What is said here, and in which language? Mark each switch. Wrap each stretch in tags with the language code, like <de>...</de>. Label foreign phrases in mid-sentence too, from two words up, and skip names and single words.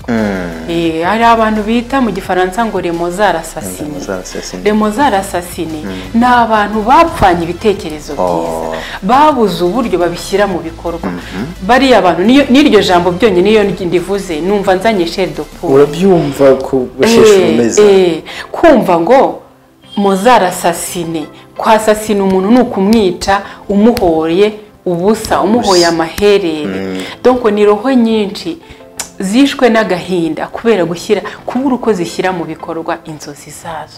<rw>Hari abantu bita mu gifaransa ngo</rw> <fr>remozara asasine.</fr> <rw>Ni abantu bapfanye ibitekerezo byiza, babuze uburyo babishyira mu bikorwa. Bariya abantu n'iryo jambo byonyine niyo ndivuze numva nzanye</rw> <fr>chair de poule.</fr> <rw>Urabyumva ko basheshe umeza, kumva ngo</rw> <fr>mozara asasine,</fr> <rw>kwasasina umuntu ni ukumwica umuhoye ubusa, umuhoye amaherere. Donc ni roho nyinshi zishwe n'agahinda kubera kubura uko zishyira mu bikorwa inzozi zazo.</rw>